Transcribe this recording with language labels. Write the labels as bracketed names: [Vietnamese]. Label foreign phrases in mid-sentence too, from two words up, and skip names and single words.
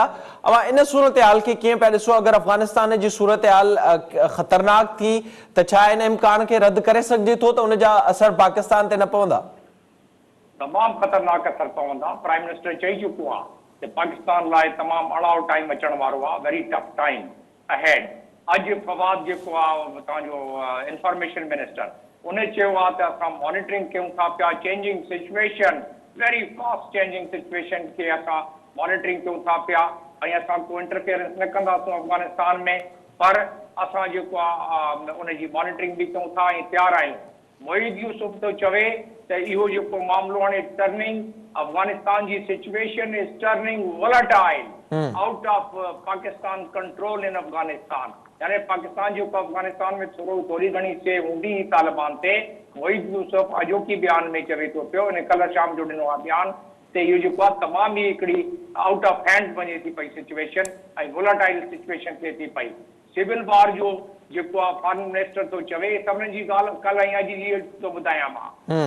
[Sindhi] अवां इन सूरत हाल खे कीअं पिया ॾिसो? अगरि अफ़गानिस्तान जी सूरत हाल ख़तरनाक थी त छा इन इम्कान खे रद्द करे सघिजे थो त उन जा असर पाकिस्तान ते न पवंदा? तमामु ख़तरनाक असर पवंदा। [English] prime minister [Sindhi] चई चुको आहे त पाकिस्तान लाइ तमामु अड़ाउ टाइम अचण वारो आहे, [English] very tough time ahead. [Sindhi] अॼु फवाद जेको आहे तव्हांजो [English] information minister, [Sindhi] उन चयो आहे त असां मॉनिटरिंग कयूं था पिया, [English] changing situation, very fast changing situation [Sindhi] खे असां मॉनिटरिंग कयूं था पिया ऐं असां को इंटरफेरेंस न कंदासीं अफ़गानिस्तान में, पर असां जेको आहे उनजी मॉनिटरिंग बि कयूं था ऐं तयारु आहियूं। मोईद यूसुफ तो चवे त इहो जेको मामलो हाणे टर्निंग, अफगानिस्तान जी [English] situation is turning volatile out of Pakistan control in Afghanistan. [Sindhi] यानी पाकिस्तान जो अफगानिस्तान में थोड़ी घणी से हूंदी ही तालिबान ते। मोईद यूसुफ अॼोकी बयान में चवे थो पियो, इन कल्ह शाम जो ॾिनो आहे बयान, त इहो जेको आहे तमामु ई हिकिड़ी [English] out of hand [Sindhi] वञे थी पई सिचुएशन ऐं [English] volatile situation [Sindhi] थिए थी पई। सिविल वार जो जेको आहे [English] foreign minister [Sindhi] तो चवे, सभिनी जी ॻाल्हि कल्ह ऐं अॼु जी थो ॿुधायां मां।